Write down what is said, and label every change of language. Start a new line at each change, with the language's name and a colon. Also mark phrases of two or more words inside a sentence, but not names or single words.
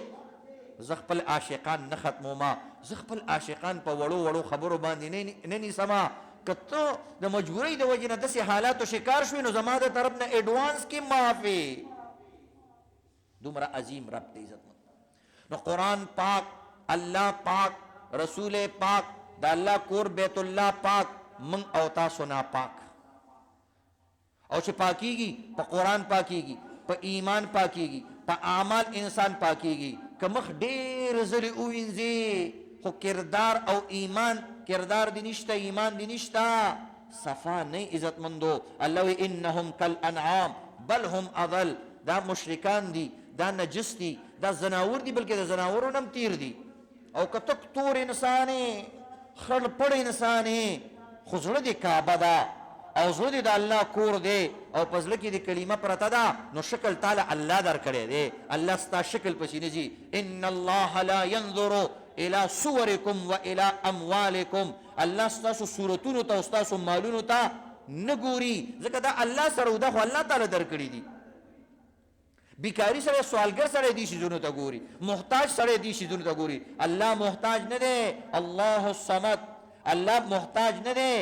Pashto: زه خپل عاشقان نه ختمومه، زه خپل عاشقان په وړو وړو خبرو باندې نه نیسمه. که ته د مجبورۍ د وجې نه داسې حالاتو شکار شوې نو زما د طرف نه ایډوانس کې معافي. دومره عظیم رب دی عزت. نو قرآن پاک، اللہ پاک، رسول پاک، دا اللہ کور بیت اللہ پاک، من او تاسو نا پاک. او چې پاکیږي په قرآن پاکیږي، په ایمان پاکیږي، په اعمال انسان پاکیږي. که مخ ډېر ځلې ووینځي خو کردار او ایمان، کردار دی نشته، ایمان دی نشته، صفا نه عزتمندو.
Arabic: الله وی انهم کالانعام بل هم اضل.
Pashto: دا مشرکان دی، دا نجس دی، دا زناور دی، بلکې د زناورو نم تیر دی. او که تک تور انسانی خړ پړ انسانی خو زړه دی کعبه ده او زړه دی د الله کور دی او په زړه کې د کلمه پرته ده، نو شکل تعالی الله در کړی دی. الله ستا شکل پسې نه ځي.
Arabic: ان الله لا ينظر الى صورکم و الى اموالکم.
Pashto: الله ستاسو صورتونو ته او ستاسو مالونو ته نه ګوري، ځکه دا الله سره ده، خو الله تعالی در کړي دي. بیکاری سره سوالګر سره دي شیزونو ته ګوري، محتاج سره دي شیزونو ته ګوري. الله محتاج نه دی،
Arabic: الله الصمد،
Pashto: الله محتاج نه دی.